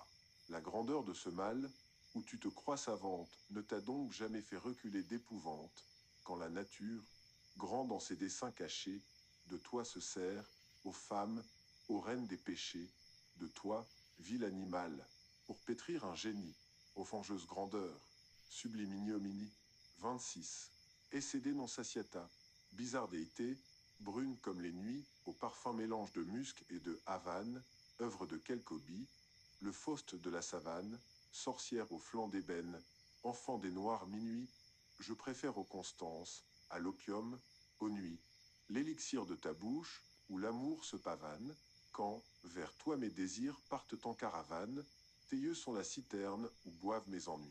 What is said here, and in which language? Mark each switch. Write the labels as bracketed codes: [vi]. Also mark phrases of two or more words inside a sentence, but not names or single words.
[fr] La grandeur de ce mal, où tu te crois savante, ne t'a donc jamais fait reculer d'épouvante, quand la nature, grande en ses desseins cachés, de toi se sert, aux femmes, aux reines des péchés, de toi, vil animal, pour pétrir un génie, aux fangeuses grandeurs, sublime ignominie. 26. [la] Essede non satiata, [fr] bizarre déité, brune comme les nuits, au parfum mélange de musc et de havane, œuvre de Kelkobi, le Faust de la savane, sorcière aux flancs d'ébène, enfant des noirs minuits, je préfère aux constances, à l'opium, aux nuits, l'élixir de ta bouche, où l'amour se pavane, quand, vers toi mes désirs partent en caravane, tes yeux sont la citerne où boivent mes ennuis.